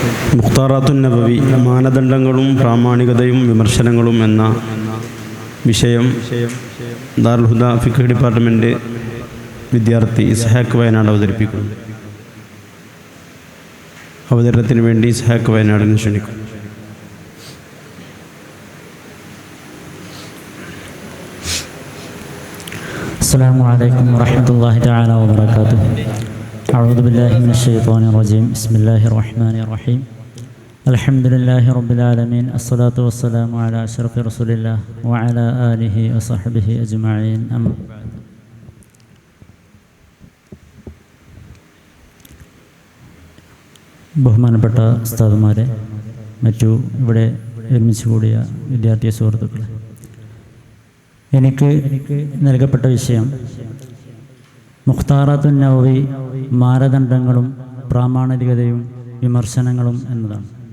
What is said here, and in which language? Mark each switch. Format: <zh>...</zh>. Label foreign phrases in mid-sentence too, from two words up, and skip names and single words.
<ml>മുഖ്താറാത്തുൻ നബവി മാനദണ്ഡങ്ങളും പ്രാമാണികതയും വിമർശനങ്ങളും എന്ന വിഷയം ദാറുൽ ഹുദ ഫിഖ് ഡിപ്പാർട്ട്മെൻറ്റ് വിദ്യാർത്ഥി ഇസ്ഹാഖ് വയനാട് അവതരിപ്പിക്കുന്നു. അവതരണത്തിന് വേണ്ടി ഇസ്ഹാഖ് വയനാടിനെ ക്ഷണിക്കും.</ml> <ar>السلام عليكم ورحمة الله تعالى وبركاته. أعوذ بالله من الشيطان الرجيم. بسم الله الرحمن الرحيم. الحمد لله رب العالمين. الصلاة والسلام على أشرف رسول الله وعلى آله وصحبه أجمعين. أما بعد.</ar> <ml>ബഹുമാനപ്പെട്ട ഉസ്താദുമാരെ, മറ്റു ഇവിടെ ഒരുമിച്ച് കൂടിയ വിദ്യാർത്ഥി സുഹൃത്തുക്കളെ, എനിക്ക് നൽകപ്പെട്ട വിഷയം മുഖ്താറാത്തുൻ നബവി മാനദണ്ഡങ്ങളും പ്രാമാണികതയും വിമർശനങ്ങളും എന്നതാണ്.</ml>